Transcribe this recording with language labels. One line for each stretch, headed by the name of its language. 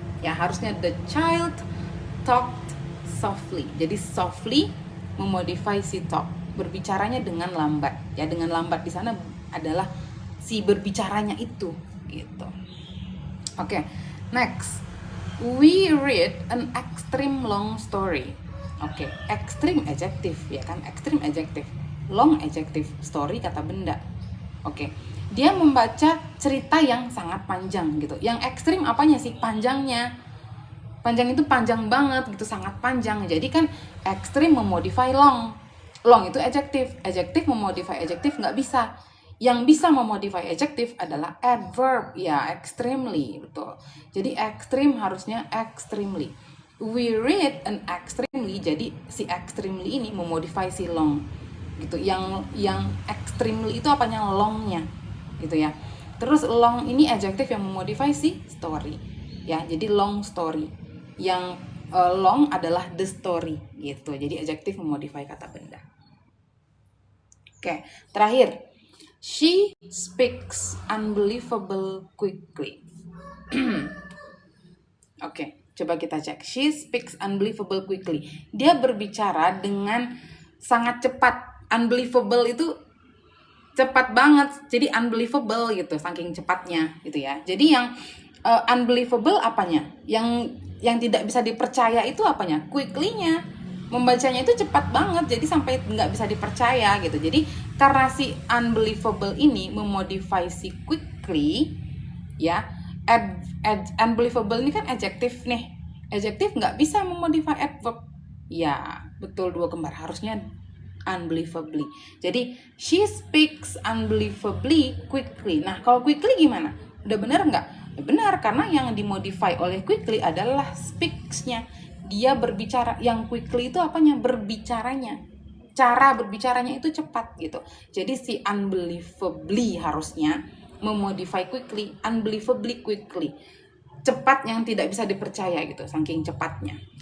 Indonesian: Ya, harusnya
English: the child talked softly.
Indonesian: Jadi softly memodify si talk. Berbicaranya dengan lambat. Ya, dengan lambat di sana adalah si berbicaranya itu gitu. Oke, next.
English: We read an extreme long story.
Indonesian: Oke, extreme adjective ya kan? Extreme adjective. Long adjective, story kata benda. Oke. Dia membaca cerita yang sangat panjang gitu. Yang ekstrim apanya sih? Panjangnya. Panjang itu panjang banget gitu, sangat panjang. Jadi kan ekstrim memodify long. Long itu adjective. Adjective memodify adjective nggak bisa. Yang bisa memodify adjective adalah adverb. Ya, extremely. Betul. Jadi ekstrim harusnya extremely.
English: We read an extremely.
Indonesian: Jadi si extremely ini memodify si long. Gitu. Yang extremely itu apanya? Longnya. Gitu ya. Terus long ini adjective yang memodify si story. Ya, jadi long story. Yang long adalah the story gitu. Jadi adjective memodify kata benda. Oke, terakhir.
English: She speaks unbelievable quickly.
Indonesian: Oke, coba kita cek.
English: She speaks unbelievable quickly.
Indonesian: Dia berbicara dengan sangat cepat. Unbelievable itu cepat banget. Jadi unbelievable gitu, saking cepatnya gitu ya. Jadi yang unbelievable apanya? Yang tidak bisa dipercaya itu apanya? Quickly-nya. Membacanya itu cepat banget, jadi sampai nggak bisa dipercaya gitu. Jadi karena si unbelievable ini memodify si quickly, ya, Unbelievable ini kan adjektif nih. Adjektif nggak bisa memodify adverb. Ya, betul dua kembar.
English: Harusnya unbelievably. Jadi, she speaks unbelievably quickly.
Indonesian: Nah, kalau quickly gimana? Udah benar nggak? Ya, benar, karena yang dimodify oleh quickly adalah speaks-nya. Dia berbicara. Yang quickly itu apanya? Berbicaranya. Cara berbicaranya itu cepat gitu. Jadi si unbelievably harusnya memodify quickly, unbelievably quickly. Cepat yang tidak bisa dipercaya gitu, saking cepatnya.